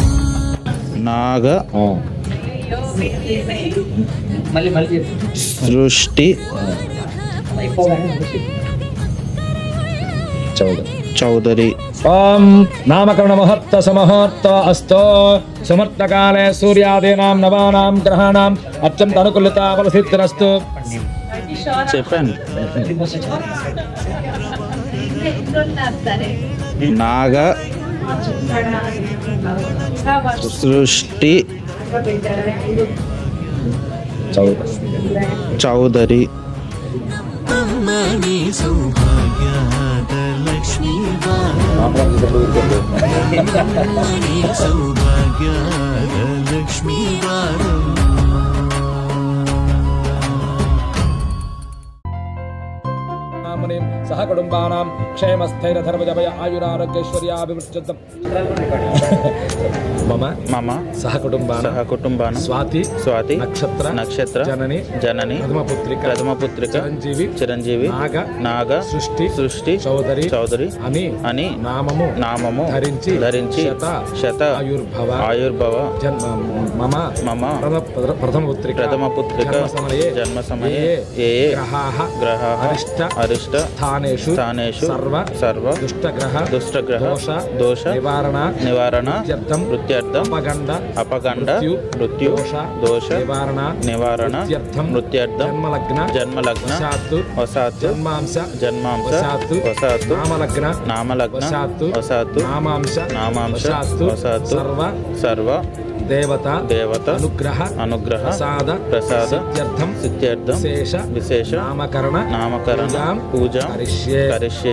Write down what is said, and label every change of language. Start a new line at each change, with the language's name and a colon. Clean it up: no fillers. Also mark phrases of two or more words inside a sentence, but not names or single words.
Sanskrit: ನಾಗ ಸೃಷ್ಟಿ ಚೌಧರಿ. ಓಂ ನಾಮಕರಣ ಮಹತ್ತ ಸಮಹೋರ್ತ ಅಸ್ತು. ಸಮರ್ಥಕಾಲೇ ಸೂರ್ಯಾದೀನಾಂ ನವಾನಾಂ ಗ್ರಹಾಣಾಂ ಅತ್ಯಂತ ಅನುಕೂಲತಾ ಫಲಸಿದ್ಧಿರಸ್ತು.
Telugu: చెప్పండి. నాగ సృష్టి చౌదరి.
Kannada: ಅಮ್ಮನಿ ಸೌಭಾಗ್ಯದ ಲಕ್ಷ್ಮೀ ಬಾರಮ್ಮನಿ ಸೌಭಾಗ್ಯದ ಲಕ್ಷ್ಮೀ ಬಾರಮ್ಮ.
Sanskrit: ಸಹ ಕುಟುಂಬಾನಾಂ ಕ್ಷೇಮ ಸ್ಥೈರ್ಯ ಧರ್ಮಜಯ ಆಯುರಾರೋಗ್ಯೈಶ್ವರ್ಯಾಭಿವೃದ್ಧಿ. ಮಮ మమ ಸಹ ಕುಟುಂಬಾನಾಂ కుటుంబానం ಸ್ವಾತಿ స్వాతి ನಕ್ಷತ್ರ నక్షత్ర ಜನನಿ జనని ಪ್ರಥಮ ಪುತ್ರಿಕ
Telugu: చిరంజీవి నాగ సృష్టి చౌదరి అని నామము ధరించి
Sanskrit: శత ఆయుర్భవ మమ ಪ್ರಥಮ ಪುತ್ರಿಕ జన్మ సమయే ఏ గ్రహాః అరిష్ట స్థానేషు సర్వ దుష్టగ్రహ దోష నివారణ నిత్యర్థం వృత్త్యర్థం అపగండ మృత్యు దోష నివారణ వృత్త్యర్థం జన్మలగ్న వసాత్ జన్మాంశ వసాత్ నామలగ్న వసాత్ నామాంశ వసాత్ సర్వ దేవత అనుగ్రహ ప్రసాద సిద్ధ్యర్థం విశేష నామకరణ పూజ కరిష్యే.